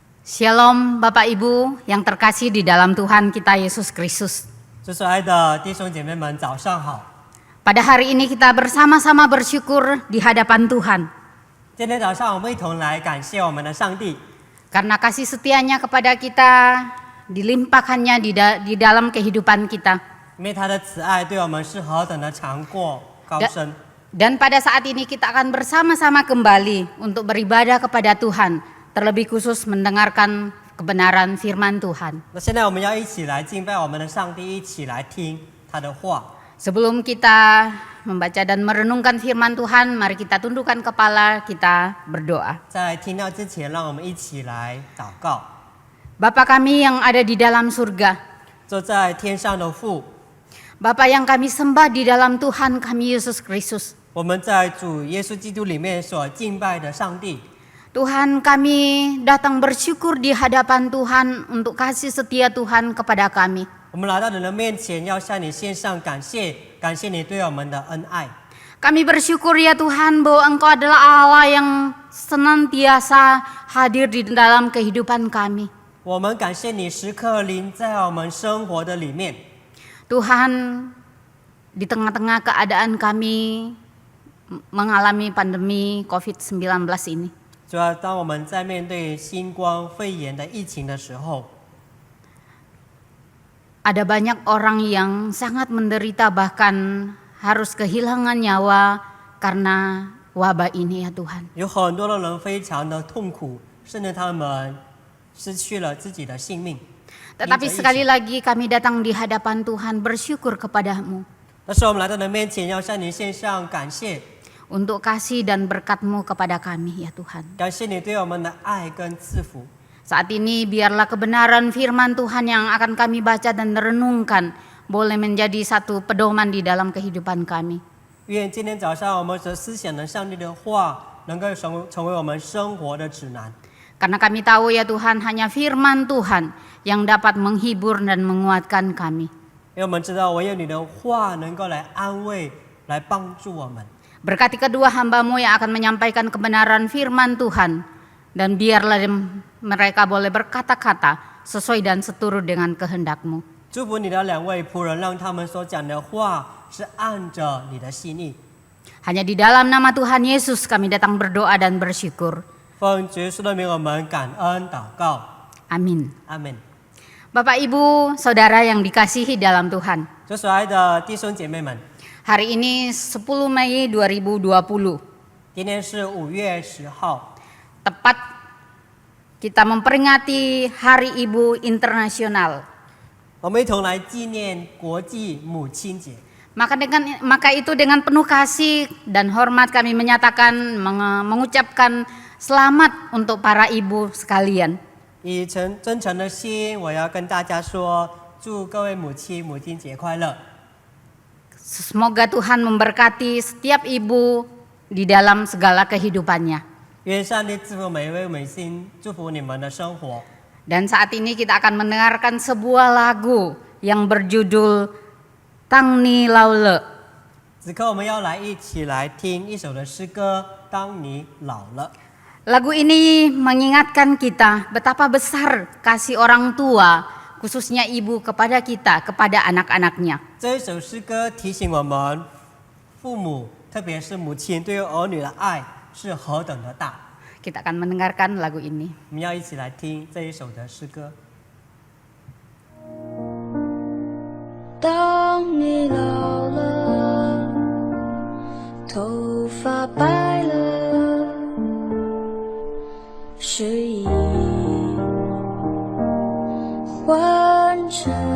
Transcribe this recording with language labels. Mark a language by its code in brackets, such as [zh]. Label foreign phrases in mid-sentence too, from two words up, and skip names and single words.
[id] Shalom Bapak Ibu yang terkasih di dalam Tuhan kita Yesus Kristus. [zh] 主所爱的弟兄姐妹们，早上好。 [id] Pada hari ini kita bersama-sama bersyukur di hadapan Tuhan. [zh] 今天早上我们一同来感谢我们的上帝， [id] Karena kasih setianya kepada kita dilimpahkannya di dalam kehidupan kita. [zh] 因为他的慈爱对我们是何等的长阔高深。 [id] Dan pada saat ini kita akan bersama-sama kembali untuk beribadah kepada Tuhan. Terlebih khusus mendengarkan kebenaran firman Tuhan. [zh] 那现在我们要一起来敬拜我们的上帝，一起来听他的话。 [id] Sebelum kita membaca dan merenungkan firman Tuhan, mari kita tundukkan kepala, kita berdoa. [zh] 在听到之前，让我们一起来祷告。 [id] Bapa kami yang ada di dalam surga, [zh] 坐在天上的父， [id] Bapa yang kami sembah di dalam Tuhan kami Yesus Kristus. [zh] 我们在主耶稣基督里面所敬拜的上帝， [id] Tuhan, kami datang bersyukur di hadapan Tuhan untuk kasih setia Tuhan kepada kami. [zh] 我们来到你的面前，要向你献上感谢，感谢你对我们的恩爱。 [id] Kami bersyukur ya Tuhan bahwa Engkau adalah Allah yang senantiasa hadir di dalam kehidupan kami. [zh] 我们感谢你时刻临在我们生活的里面。 [id] Tuhan, di tengah-tengah keadaan kami mengalami pandemi COVID-19 ini, [zh] 主要当我们在面对新冠肺炎的疫情的时候， [id] ada banyak orang yang sangat menderita bahkan harus kehilangan nyawa karena wabah ini ya Tuhan. [zh] 有很多的人非常的痛苦，甚至他们失去了自己的性命。 [id] Tetapi sekali lagi kami datang di hadapan Tuhan bersyukur kepadamu [zh] 但是我们来到你的面前，要向你献上感谢， [id] untuk kasih dan berkat-Mu kepada kami ya Tuhan. [zh] 感谢你对我们的爱跟赐福。 [id] Saat ini biarlah kebenaran firman Tuhan yang akan kami baca dan renungkan boleh menjadi satu pedoman di dalam kehidupan kami. [zh] 愿今天早上我们所思想的上帝的话，能够成为我们生活的指南。 [id] Karena kami tahu ya Tuhan hanya firman Tuhan yang dapat menghibur dan menguatkan kami. [zh] 因为我们知道，唯有你的话能够来安慰、来帮助我们。 [id] Berkati kedua hamba-Mu yang akan menyampaikan kebenaran firman Tuhan. Dan biarlah mereka boleh berkata-kata sesuai dan seturut dengan kehendak-Mu. [zh] 祝福你的两位仆人，让他们所讲的话是按着你的心意。 [id] Hanya di dalam nama Tuhan Yesus kami datang berdoa dan bersyukur. [zh] 奉主耶稣的名，我们感恩祷告， [id] Amin. [zh] 阿门。 [id] Bapak Ibu, Saudara yang dikasihi dalam Tuhan. [zh] 主所爱的弟兄姐妹们， [id] Hari ini 10 Mei 2020. [zh] 今天是5月10号， [id] Tepat kita memperingati Hari Ibu Internasional. [zh] 我们一同来纪念国际母亲节。 [id] Maka itu dengan penuh kasih dan hormat kami menyatakan mengucapkan selamat untuk para ibu sekalian. [zh] 以真诚的心，我要跟大家说，祝各位母亲母亲节快乐。 [id] Semoga Tuhan memberkati setiap ibu di dalam segala kehidupannya. [zh] 愿上帝赐福每一位母亲，祝福你们的生活。 [id] Dan saat ini kita akan mendengarkan sebuah lagu yang berjudul Tang Ni Lao Le. [zh] 此刻我们要来一起来听一首的诗歌，当你老了。 [id] Lagu ini mengingatkan kita betapa besar kasih orang tua, khususnya ibu kepada kita, kepada anak-anaknya. [zh] 这一首诗歌提醒我们，父母，特别是母亲对于儿女的爱是何等的大。 [id] Kita akan mendengarkan lagu ini. [zh] 我们要一起来听这一首的诗歌。当你老了，头发白了，睡意昏沉。